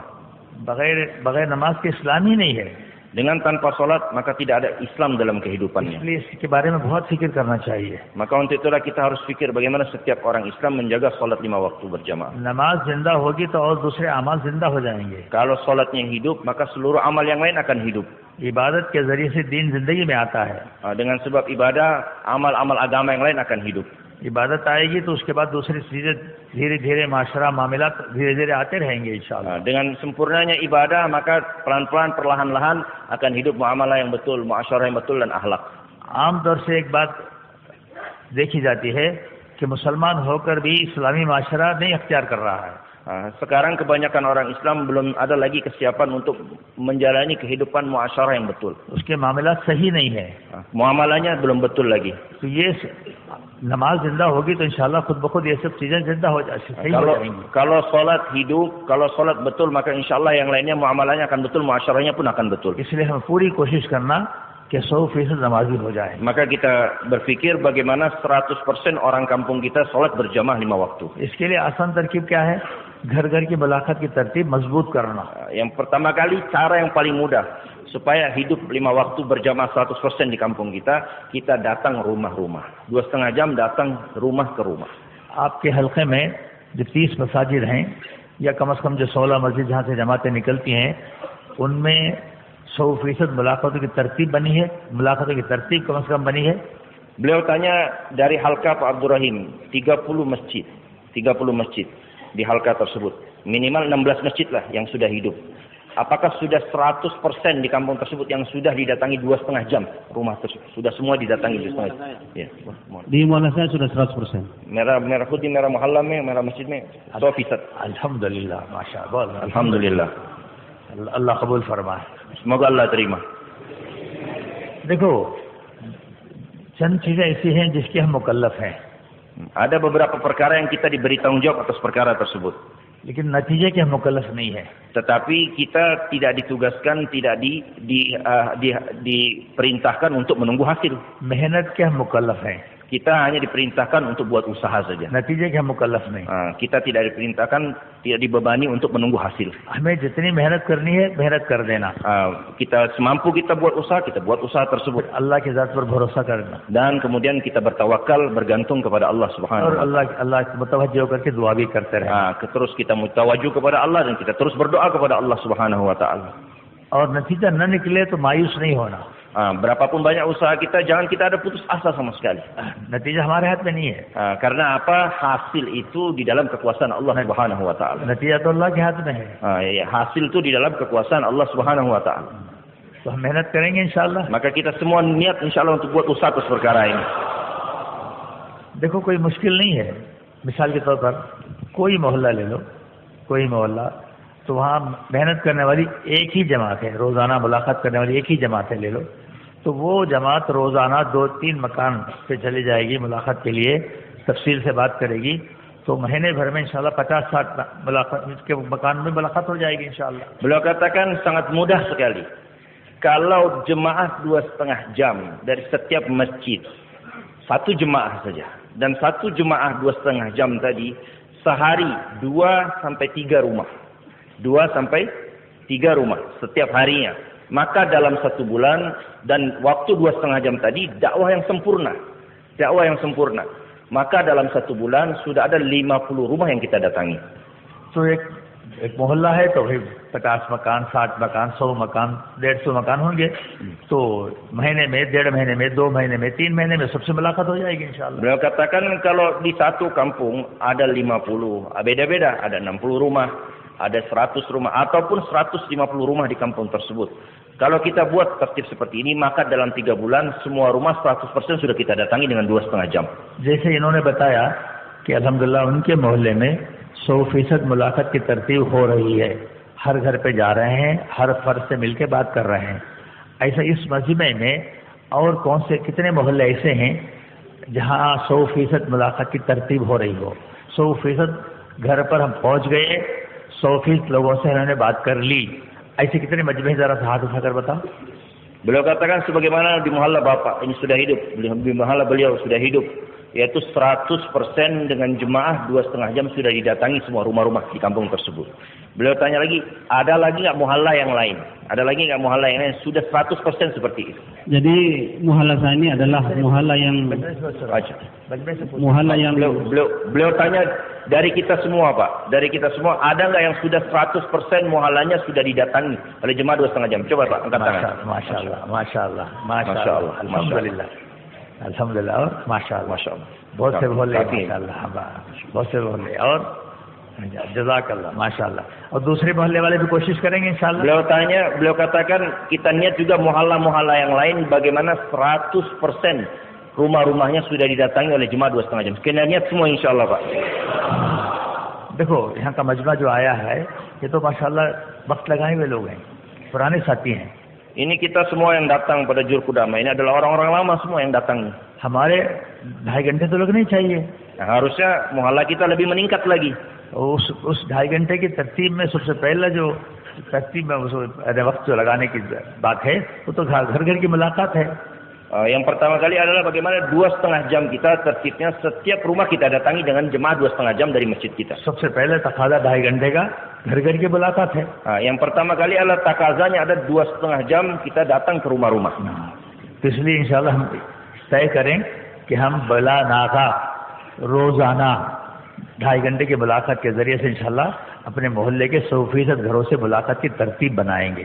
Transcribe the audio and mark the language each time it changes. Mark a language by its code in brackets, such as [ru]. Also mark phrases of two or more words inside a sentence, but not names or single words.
[hi] बगैर नमाज के इस्लाम ही नहीं है. [id] Dengan tanpa salat maka tidak ada Islam dalam kehidupannya. [hi] इसलिए इसके बारे में बहुत फिक्र करना चाहिए. [id] Maka untuk itulah kita harus fikir bagaimana setiap orang Islam menjaga salat 5 waktu berjamaah. [hi] नमाज जिंदा होगी तो और दूसरे अमाल जिंदा हो जाएंगे. [id] Kalau salatnya hidup, maka seluruh amal yang lain akan hidup. [hi] इबादत के जरिए से दीन जिंदगी में आता है. [id] Dengan sebab ibadah, amal-amal agama yang lain akan hidup. [hi] इबादत आएगी तो उसके बाद दूसरी चीजें धीरे-धीरे माशरा मामला धीरे-धीरे आते रहेंगे इंशाअल्लाह. [id] Dengan sempurnanya ibadah maka pelan-pelan perlahan-lahan akan hidup muamalah yang betul, muasyarah yang betul dan akhlak. [hi] आमतौर से एक बात देखी जाती है कि मुसलमान होकर भी इस्लामी माशरा नहीं अख्तियार कर रहा है. [id] Sekarang kebanyakan orang Islam belum ada lagi kesiapan untuk menjalani kehidupan muasyarah yang betul. [hi] उसके मामला सही नहीं है. [id] Muamalahnya belum betul lagi. [hi] तो ये नमाज जिंदा होगी तो इंशाल्लाह खुद ब खुद ये सब चीजें जिंदा हो जाएंगी. [id] Kalau salat hidup, kalau salat betul maka insyaallah yang lainnya muamalahnya akan betul, muasyarahnya pun akan betul. [hi] इसलिए हम पूरी कोशिश करना कि 100% नमाजी हो जाए. [id] Maka kita berpikir bagaimana 100% orang kampung kita salat berjamaah 5 waktu. [hi] इसके लिए आसान तरकीब क्या है? घर-घर की मुलाकात की तरतीब मजबूत करना. [id] Yang pertama kali, cara yang paling mudah supaya hidup 5 waktu berjamaah 100% di kampung kita, kita datang rumah-rumah. 2,5 jam datang rumah ke rumah. [hi] आपके हल्के में जो 30 मसाजिद हैं या कम से कम जो 16 मस्जिद जहाँ से जमातें निकलती हैं उनमें 100% मुलाकातों की तरतीब बनी है, मुलाकातों की तरतीब कम से कम बनी है? [id] Beliau tanya dari halqa Pak Abdul Rahim, 30 masjid di halqa tersebut. Minimal 16 masjid lah yang sudah hidup. Apakah sudah 100% di kampung tersebut yang sudah didatangi 2,5 jam rumah tersebut? Sudah semua didatangi 2,5 jam? Ya. Di mualla saya sudah 100%. [hi] मेरे खुद की, मेरे मुहल्ला में, मेरी मस्जिद में 100%. अल्हम्दुलिल्लाह, माशाअल्लाह, [id] Alhamdulillah. [hi] अल्लाह कबूल फरमाए. [id] Semoga Allah terima. [hi] देखो, चंद चीजें ऐसी हैं जिसकी हम मुकल्लफ हैं. [id] Ada beberapa perkara yang kita diberi tanggung jawab atas perkara tersebut. [hi] लेकिन नतीजे के हम मुकल्लफ नहीं है. [id] Tetapi kita tidak ditugaskan, tidak diperintahkan untuk menunggu hasil. [hi] मेहनत के हम मुकल्लफ हैं. [id] Kita hanya diperintahkan untuk buat usaha saja. [hi] नतीजे के हम मुकल्लफ नहीं. [id] Kita tidak diperintahkan, tidak dibebani untuk menunggu hasil. [hi] हमें जितनी मेहनत करनी है मेहनत कर देना. [id] Kita semampu kita buat usaha tersebut. [hi] अल्लाह की ज़ात पर भरोसा करना. [id] Dan kemudian kita bertawakal, bergantung kepada Allah Subhanahu [hi] और [ar] wa taala. [hi] अल्लाह मुतवज्जो करके दुआ भी करते रहे. [id] Terus kita mutawajjuh kepada Allah dan kita terus berdoa kepada Allah [ar] سبحانه وتعالى. [hi] और नतीजा न निकले तो मायूस नहीं होना. [id] Berapapun banyak usaha kita, jangan kita ada putus asa sama sekali. [hi] नतीजा हमारे हाथ में नहीं है. [id] Karena apa? Hasil itu di dalam kekuasaan Allah [ar] سبحانه وتعالى. [hi] नतीजा तो अल्लाह के हाथ में है. [id] Hasil itu di dalam kekuasaan Allah [ar] سبحانه وتعالى. [hi] तो हम मेहनत करेंगे इंशाअल्लाह. [id] Maka kita semua niat insyaallah untuk buat usaha atas perkara ini. [hi] देखो कोई मुश्किल नहीं है. मिसाल के तौर पर कोई मोहल्ला ले लो, कोई मोहल्ला, तो वहाँ मेहनत करने वाली एक ही जमात है, रोज़ाना मुलाकात करने वाली एक ही जमात है ले लो, तो वो जमात रोज़ाना 2-3 मकान पे चली जाएगी मुलाकात के लिए, तफसील से बात करेगी, तो महीने भर में इंशाल्लाह 50-60 मुलाकात के मकान में मुलाकात हो जाएगी इंशाल्लाह. [id] Beliau katakan sangat mudah sekali. Kalau jemaah 2,5 jam dari setiap masjid, satu jemaah saja, dan satu jemaah 2,5 jam tadi, sehari 2-3 rumah. 2-3 rumah setiap harinya. Maka dalam 1 bulan dan waktu 2,5 jam tadi dakwah yang sempurna. Maka dalam 1 bulan sudah ada 50 rumah yang kita datangi. [hi] तो एक मोहल्ला है तो भाई 50 मकान, 60 मकान, 100 मकान, 150 मकान होंगे. तो महीने में, 1.5 महीने में, 2 महीने में, 3 महीने में सबसे मुलाकात हो जाएगी इंशाल्लाह. [id] Beliau katakan kalau di satu kampung ada 50, beda-beda, ada 60 rumah, ada 100 rumah, ataupun 150 rumah di kampung tersebut. Kalau kita buat tertib seperti ini, maka dalam 3 bulan semua rumah 100% sudah kita datangi dengan 2,5 jam. [hi] जैसे इन्होंने बताया कि अल्हम्दुलिल्लाह उनके मोहल्ले में 100% मुलाकात की तरतीब हो रही है. हर घर पे जा रहे हैं, हर फर्द से मिलकर बात कर रहे हैं. ऐसा इस मजमे में और कौन से कितने मोहल्ले ऐसे हैं जहाँ 100% मुलाकात की तरतीब हो रही हो? 100% घर पर हम पहुँच गए, 100% लोगों से उन्होंने बात कर ली. ऐसे कितने मजमे जरा सा हाथ उठाकर बताओ. [id] Beliau katakan sebagaimana di muhalla Bapak ini sudah hidup, di muhalla beliau sudah hidup, yaitu 100% dengan jemaah 2,5 jam sudah didatangi semua rumah-rumah di kampung tersebut. Beliau tanya lagi, ada lagi nggak muhalla yang lain? Ada lagi nggak muhalla yang lain sudah 100% seperti itu? Jadi muhalla saya ini adalah muhalla yang beliau tanya dari kita semua Pak, dari kita semua ada nggak yang sudah 100% muhallanya sudah didatangi oleh jemaah 2,5 jam? Coba Pak, angkat tangan. Masya Allah. Alhamdulillah. [hi] Alhamdulillah और माशाअल्लाह. बहुत से बोले माशाअल्लाह, बहुत से बोले और जज़ाकल्लाह माशाअल्लाह. और दूसरे मोहल्ले वाले भी कोशिश करेंगे इंशाअल्लाह. [id] Beliau katakan kita niat juga muhalla-muhalla yang lain bagaimana 100% rumah-rumahnya sudah didatangi oleh jemaah 2,5 jam. Kita niat semua insyaallah Pak. [hi] देखो यहाँ का मजमा जो आया है ये तो माशाअल्लाह वक्त लगाए हुए लोग हैं, पुराने साथी हैं. [id] Ini kita semua yang datang pada Jurku Damai ini adalah orang-orang lama semua yang datang. [hi] हमारे 2.5 घंटे तो लगने चाहिए. [id] Harusnya muhalla kita lebih meningkat lagi. [hi] उस 2.5 घंटे की तरतीब में सबसे पहला जो तरतीब में वक्त जो लगाने की बात है वो तो घर घर की मुलाकात है. [id] Yang pertama kali adalah bagaimana 2,5 jam kita tertibnya setiap rumah kita datangi dengan jemaah 2,5 jam dari masjid kita. [hi] सबसे पहले तकाजा 2.5 घंटे का घर घर की मुलाकात है. [id] Yang pertama kali adalah takazanya ada 2,5 jam kita datang ke rumah-rumah. [hi] तो इसलिए इंशाल्लाह हम तय करें कि हम बला नाका रोजाना 2.5 घंटे की मुलाकात के जरिए से इंशाल्लाह अपने मोहल्ले के 100% घरों से मुलाकात की तरतीब बनाएंगे.